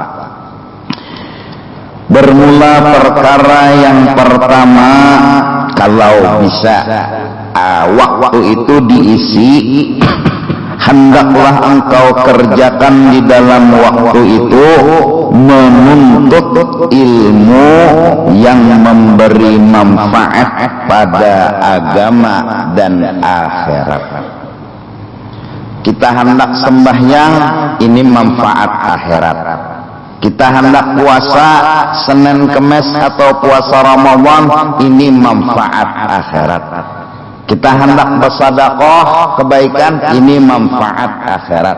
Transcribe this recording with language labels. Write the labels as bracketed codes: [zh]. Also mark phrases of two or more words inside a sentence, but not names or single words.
[id] Bermula perkara yang pertama, kalau bisa waktu itu diisi, hendaklah engkau kerjakan di dalam waktu itu menuntut ilmu yang memberi manfaat pada agama dan akhirat. Kita hendak sembahyang, ini manfaat akhirat. Kita hendak puasa Senin Kemis atau puasa Ramadan, ini manfaat akhirat. Kita hendak bersedekah kebaikan, ini manfaat akhirat.